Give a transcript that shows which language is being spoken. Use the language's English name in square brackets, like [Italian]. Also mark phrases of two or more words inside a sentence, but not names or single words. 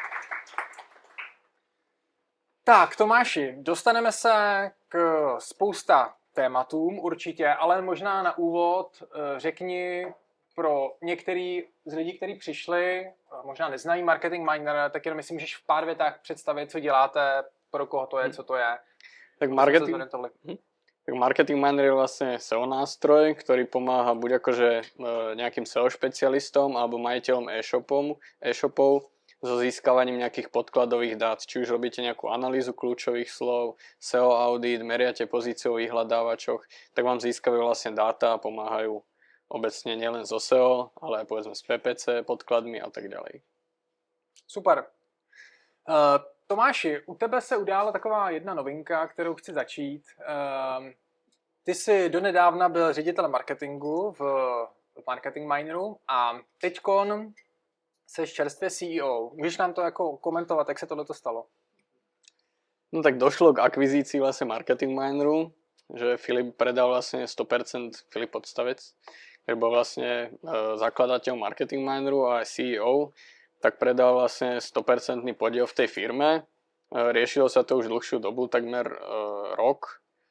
[Czech] Tak Tomáši, dostaneme se k spousta tématům určitě, ale možná na úvod řekni pro některý z lidí, kteří přišli, možná neznají Marketing Miner, tak jenom si můžeš v pár větách představit, co děláte, pro koho to je, co to je. [Slovak] Tak Marketing Miner je vlastne SEO nástroj, ktorý pomáha buď akože nejakým SEO špecialistom alebo majiteľom e-shopov so získavaním nejakých podkladových dát. Či už robíte nejakú analýzu kľúčových slov, SEO audit, meriate pozíciu v vyhľadávačoch, tak vám získavajú vlastne dáta a pomáhajú obecne nielen zo SEO, ale aj povedzme z PPC, podkladmi a tak ďalej. [Czech] Super. Tomáši, u tebe se udála taková jedna novinka, kterou chci začít. Ty jsi donedávna byl ředitelem marketingu v Marketing Mineru a teďkon seš čerstvě CEO. Můžeš nám to jako komentovat, jak se tohleto stalo? [Slovak] No tak došlo k akvizícii vlastne Marketing Mineru, že Filip predal vlastne 100% Filip Podstavec, ktorý bol vlastne zakladateľ Marketing Mineru a CEO, tak predal vlastne 100% podiel v tej firme. Riešilo sa to už dlhšiu dobu, takmer rok.